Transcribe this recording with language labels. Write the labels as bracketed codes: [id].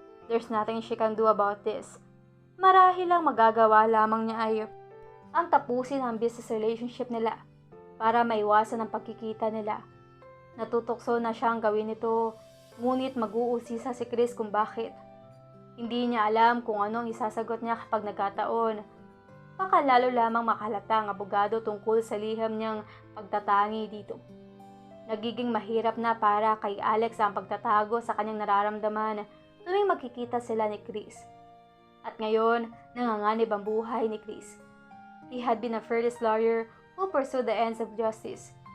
[en] There's nothing she can do about this. [tl] Marahil ang magagawa lamang niya ay ang tapusin ang business relationship nila para maiwasan ang pagkikita nila. Natutokso na siyang gawin ito, ngunit mag-uusisa si Chris kung bakit. Hindi niya alam kung anong isasagot niya kapag nagkataon. Baka lalo lamang makalata ang abogado tungkol sa liham niyang pagtatangi dito. Nagiging mahirap na para kay Alex ang pagtatago sa kanyang nararamdaman tuwing magkikita sila ni Chris. At ngayon, nanganganib ang buhay ni Chris. [en] He had been a fearless lawyer who pursued the ends of justice.